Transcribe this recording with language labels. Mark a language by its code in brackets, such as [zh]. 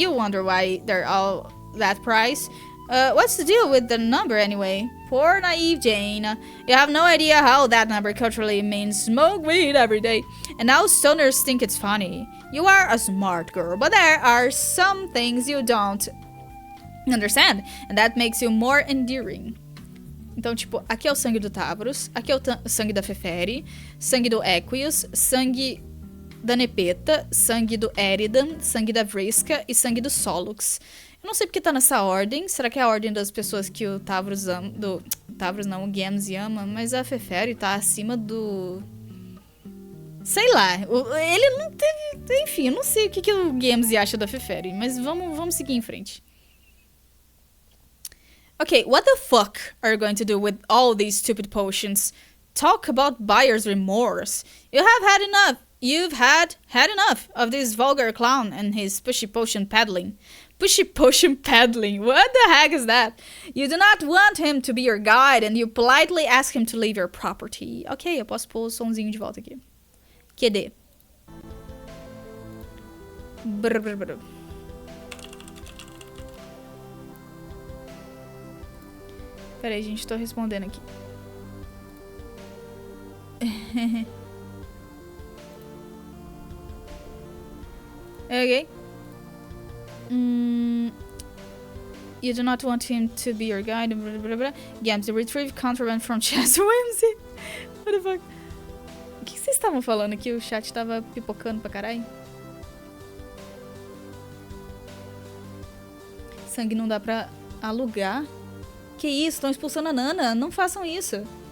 [en] You wonder why they're all that price. What's the deal with the number anyway? Poor naive Jane. You have no idea how that number culturally means smoke weed every day. And now stoners think it's funny. You are a smart girl, but there are some things you don't understand. And that makes you more endearing. [pt] Então, tipo, aqui é o sangue do Tavros, aqui é o sangue da Feferi, sangue do Equius, sangue da Nepeta, sangue do Eridan, sangue da Vriska e sangue do Solux. Eu não sei porque tá nessa ordem. Será que é a ordem das pessoas que o Tavros ama? Tavros não, o Gamzee ama. Mas a Feferi tá acima do... Sei lá. Ele não teve... Enfim, eu não sei o que o Gamzee acha da Feferi. Mas vamos seguir em frente. [en] Okay, what the fuck are you going to do with all these stupid potions? Talk about buyer's remorse. You have had enough. You've had enough of this vulgar clown and his pushy potion peddling. Pushy potion peddling. What the heck is that? You do not want him to be your guide and you politely ask him to leave your property. [pt] Ok, eu posso pôr o somzinho de volta aqui. [en] QD. Brr, brr, brr. [pt] Pera aí, gente, tô respondendo aqui. Ok. [en] You do not want him to be your guide. Blah, blah, blah. Games, retrieve contraband from Chester Whimsy. What the fuck? [pt] O que vocês estavam falando aqui? O chat tava pipocando pra caralho. Sangue não dá pra alugar. Que isso? Estão expulsando a Nana. Não façam isso.